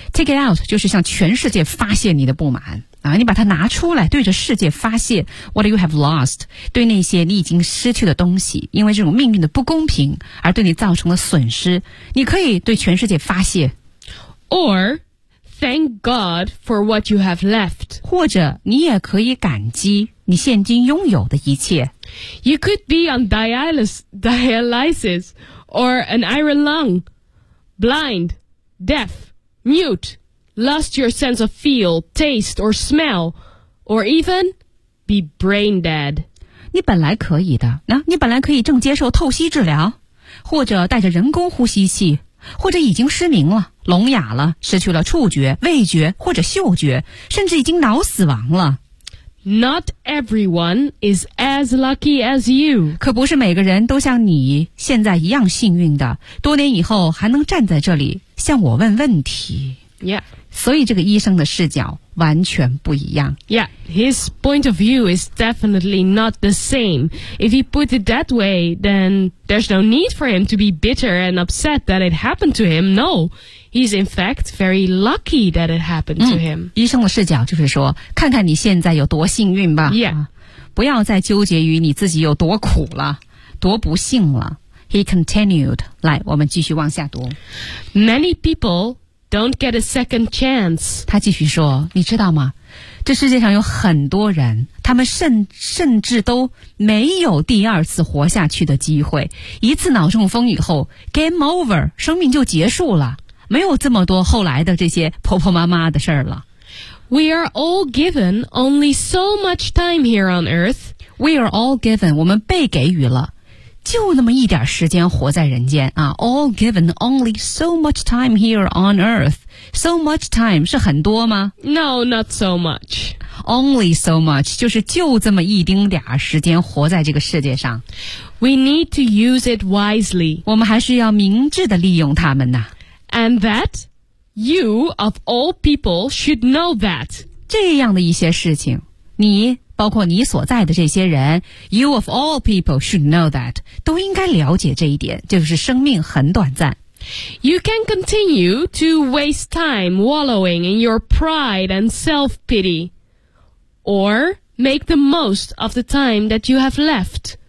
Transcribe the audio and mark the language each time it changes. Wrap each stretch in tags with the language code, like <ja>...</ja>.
<en>Take it out,</en> <zh>就是向全世界发泄你的不满。啊，你把它拿出来，对着世界发泄</zh> <en>what you have lost，</en> <zh>对那些你已经失去的东西，因为这种命运的不公平而对你造成的损失，你可以对全世界发泄。</zh> <en>Or thank God for what you have left，</en> <zh>或者你也可以感激你现今拥有的一切。</zh> <en>You could be on dialysis or an iron lung， blind， deaf， mute。 Lost your sense of feel, taste, or smell, or even be brain dead.</en> <zh>你本来可以的，那、你本来可以正接受透析治疗，或者带着人工呼吸器，或者已经失明了、聋哑了、失去了触觉、味觉或者嗅觉，甚至已经脑死亡了。</zh> <en>Not everyone is as lucky as you.</en> <zh>可不是每个人都像你现在一样幸运的，多年以后还能站在这里向我问问题。</zh> <en>Yeah.</en> <zh>所以这个医生的视角完全不一样。</zh> <en>Yeah, his point of view is definitely not the same. If he put it that way, then there's no need for him to be bitter and upset that it happened to him. No, he's in fact very lucky that it happened to him.</en> <zh>医生的视角就是说，看看你现在有多幸运吧。</zh> <en>Yeah.</en> <zh>不要再纠结于你自己有多苦了，多不幸了。</zh> <en>He continued.</en> <zh>来，我们继续往下读。</zh> <en>Many people... Don't get a second chance.</en> <zh>他继续说，你知道吗？这世界上有很多人，他们甚至都没有第二次活下去的机会。一次脑中风以后 ，</zh> <en>game over，</en> <zh>生命就结束了，没有这么多后来的这些婆婆妈妈的事儿了。</zh> <en>We are all given only so much time here on Earth. We are all given，</en> <zh>我们被给予了。就那么一点时间活在人间啊</zh> <en>，all given only so much time here on earth. So much time</en> <zh>是很多吗</zh> <en>？No, not so much. Only so much</en> <zh>就是就这么一丁点时间活在这个世界上。</zh> <en>We need to use it wisely.</en> <zh>我们还是要明智的利用它们呐。</zh> <en>And that you of all people should know that</en> <zh>这样的一些事情，你。包括你所在的这些人</zh> <en>You of all people should know that</en> <zh>都应该了解这一点就是生命很短暂</zh> <en>You can continue to waste time wallowing in your pride and self-pity Or make the most of the time that you have left</en>